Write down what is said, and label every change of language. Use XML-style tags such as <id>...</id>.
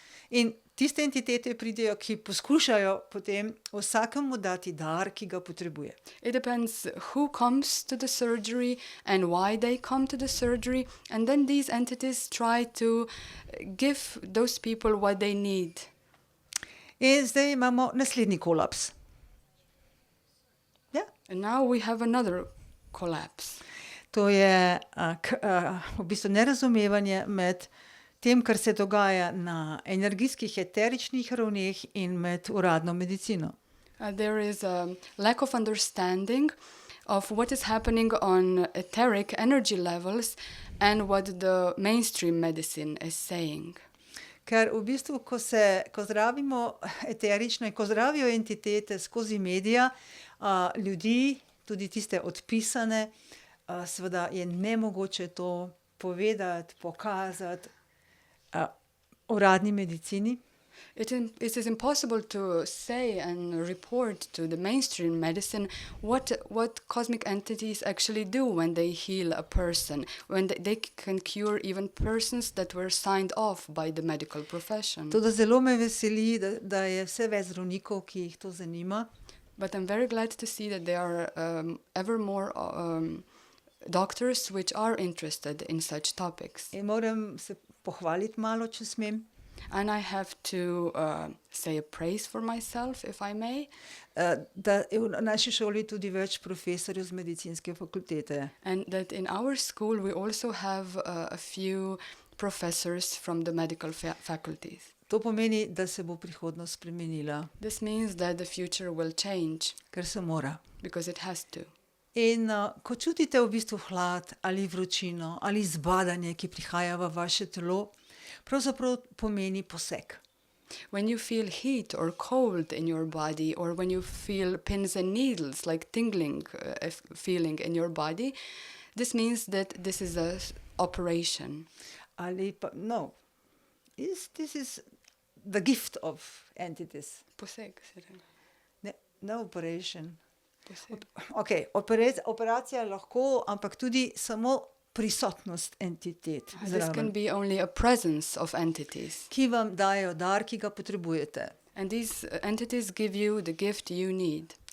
<sl>In tiste entitete pridejo, ki poskušajo potem vsakemu dati dar, ki ga potrebuje.</sl> <en>It depends who comes to the surgery and why they come to the surgery, and then these entities try to give those people what they need.</en> <sl>In zdaj imamo naslednji kolaps. Ja?</sl> <en>And now we have another collapse.</en> <sl>To je v bistvu nerazumevanje med tem, kar se dogaja na energijskih eteričnih ravneh in med uradno medicino.</sl> <en>There is a lack of understanding of what is happening on etheric energy levels and what the mainstream medicine is saying.</en> <sl>Ker v bistvu, ko zdravimo eterično in ko zdravijo entitete skozi medija, ljudi, tudi tiste odpisane, seveda je nemogoče to povedati, pokazati uradni medicini.</sl> <en>It is impossible to say and report to the mainstream medicine what cosmic entities actually do when they heal a person, when they can cure even persons that were signed off by the medical profession.</en> <sl>Toda zelo me veseli, da je vse več zdravnikov, ki jih to zanima.</sl> <en>But I'm very glad to see that there are ever more doctors which are interested in such topics.</en> <sl>In moram se pohvaliti malo, če smem.</sl> <en>And I have to say a praise for myself, if I may.</en> <sl>Da je v naši šoli tudi več profesorjev z medicinske fakultete.</sl> <en>And that in our school we also have a few professors from the medical faculties.</en> <sl>To pomeni, da se bo prihodnost spremenila.</sl> <en>This means that the future will change.</en> <sl>Ker se mora.</sl> <en>Because it has to.</en> <sl>In ko čutite v bistvu hlad ali vročino ali zbadanje, ki prihaja v vaše telo, pravzaprav pomeni poseg.</sl> <en>When you feel heat or cold in your body, or when you feel pins and needles, like tingling feeling in your body, this means that this is an operation.</en> <sl>Ali pa, no,</sl> <en>this is the gift of entities.</en> <sl>Poseg.</sl> <en>No operation.</en> <sl>Poseg. Ok, operacija lahko, ampak tudi samo prisotnost entitet.</sl> <en>This can be only a presence of entities.</en> <sl>Ki vam dajo dar, ki ga potrebujete.</sl> <en>And these entities give you the gift you need.</en>